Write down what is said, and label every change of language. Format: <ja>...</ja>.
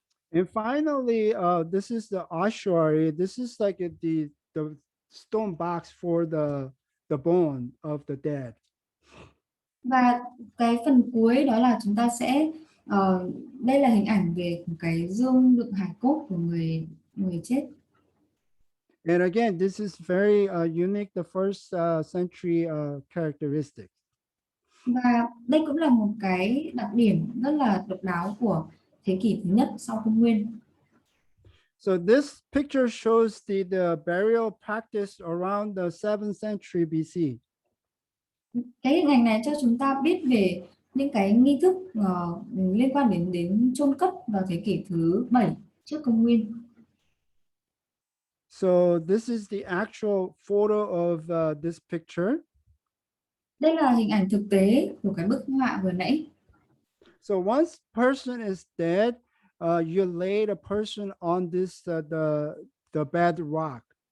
<en>And finally, this is the ossuary. This is like the stone box for the bone of the dead.</en> <vi>Và cái phần cuối đó là chúng ta sẽ đây là hình ảnh về một cái dương đựng hài cốt của người người chết.</vi> <en>And again, this is very unique, the first century characteristic.</en> <vi>Và đây cũng là một cái đặc điểm rất là độc đáo của thế kỷ thứ nhất sau công nguyên.</vi> <en>So this picture shows the burial practice around the 7th century BC.</en> <vi>Cái hình ảnh này cho chúng ta biết về những cái nghi thức liên quan đến chôn cất vào thế kỷ thứ 7 trước công nguyên.</vi> <en>So this is the actual photo of this picture.</en> <vi>Đây là hình ảnh thực tế của cái bức họa vừa nãy.</vi> <en>So once person is dead, you lay the person on this the bedrock.</en>